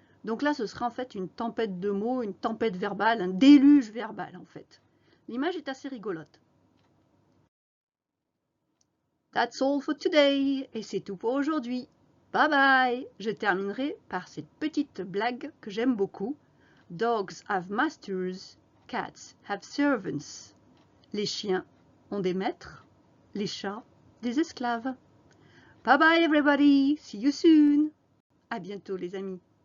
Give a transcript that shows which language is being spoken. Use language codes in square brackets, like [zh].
[fr] Donc là, ce sera en fait une tempête de mots, une tempête verbale, un déluge verbal en fait. L'image est assez rigolote. [en] That's all for today. [fr] Et c'est tout pour aujourd'hui. Bye bye. Je terminerai par cette petite blague que j'aime beaucoup. [en] Dogs have masters, cats have servants. [fr] Les chiens ont des maîtres, les chats des esclaves. [en] Bye bye everybody. See you soon. [fr] À bientôt les amis.